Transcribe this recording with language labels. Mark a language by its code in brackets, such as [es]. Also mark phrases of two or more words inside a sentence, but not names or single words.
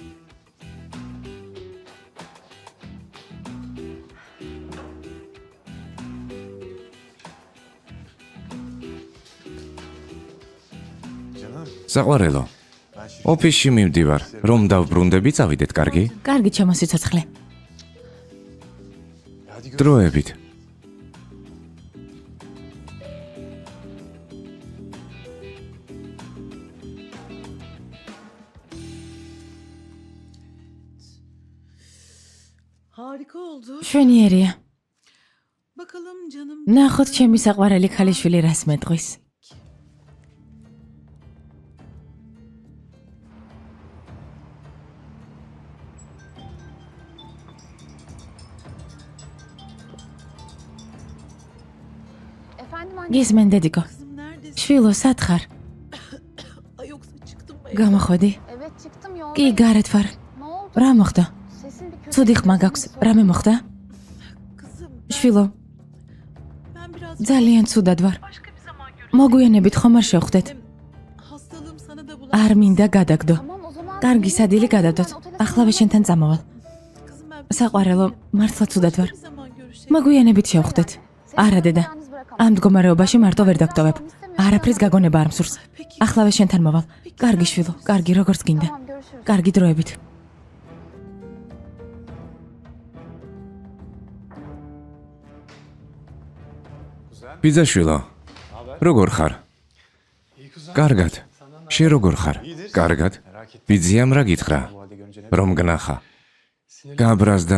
[ka] საყვარელო. ოფისში მივდივარ, რომ დავბრუნდები, წავიდეთ, კარგი? კარგი ჩემო სიცოცხლე. დროებით. [tr] Harika oldu. [ka] შვენიერია. [tr] Bakalım canım. [ka] ნახოთ ჩემი საყვარელი ქალიშვილი რას მეტყვის. [tr] Efendim anne. [ka] გისმენ დედიკო. [tr] Kızım neredesin? [ka] შვილო სად ხარ? [tr] Ay yoksa çıktım mı? [ka] გამოხვედი? [tr] Evet çıktım yolda. [ka] კი გარეთ ვარ. [tr] Ne oldu? [ka] რა მოხდა? [tr] Sesin bir kötü. [ka] ცუდი ხმა გაქვს. რამე მოხდა? [tr] Kızım [ka] შვილო, [tr] ben biraz [ka] ძალიან ცუდად ვარ. [tr] başka bir zaman görüşürüz. [ka] მოგვიანებით ხომ არ შევხვდეთ? [tr] Hem hastalığım sana da [ka] არ [tr] bulaşmasın. [ka] მინდა გადაგდო. [tr] Tamam o zaman. [ka] კარგი სადილი გადავდოთ. ახლავე შენთან წამოვალ. [tr] Kızım ben [ka] საყვარელო, მართლა ცუდად ვარ. [tr] bir zaman görüşelim. [ka] მოგვიანებით შევხვდეთ. არა დედა. ამ მდგომარეობაში მარტო ვერ დაგტოვებ. არაფრის გაგონება არ მსურს. [tr] Peki. [ka] ახლავე შენთან მოვალ. კარგი შვილო, კარგი როგორც გინდა. [tr] Tamam görüşürüz. [ka] კარგი დროებით. ბიძაშვილო, როგორ ხარ? კარგად. შენ როგორ ხარ? კარგად. ბიძიამ რა გითხრა? რომ გნახა. გაბრაზდა.